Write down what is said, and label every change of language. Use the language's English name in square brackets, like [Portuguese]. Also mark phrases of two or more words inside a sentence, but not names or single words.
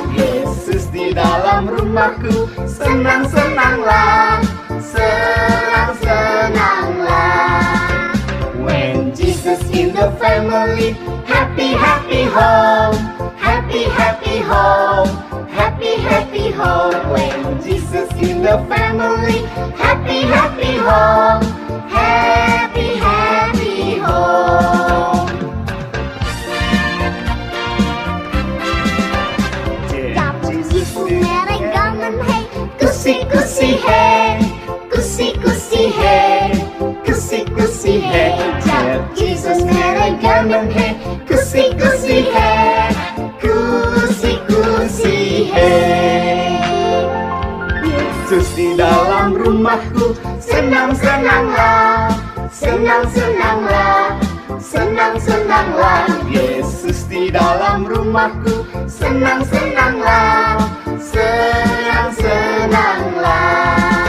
[Indonesian] Yesus di dalam rumahku, senang-senanglah, senang-senanglah. [English] When Jesus in the family, happy, happy home, happy, happy home, happy, happy home. When Jesus in the family, happy, happy home, happy, happy home. [Hindi] खुशी-खुशी है, खुशी-खुशी है, खुशी-खुशी है. जब Jesus मेरे घर में है, खुशी-खुशी है, खुशी-खुशी है. [Indonesian] Yesus di dalam rumahku, senang-senanglah, senang-senanglah, senang-senanglah. Yesus di dalam rumahku, senang-senanglah, senang-senanglah.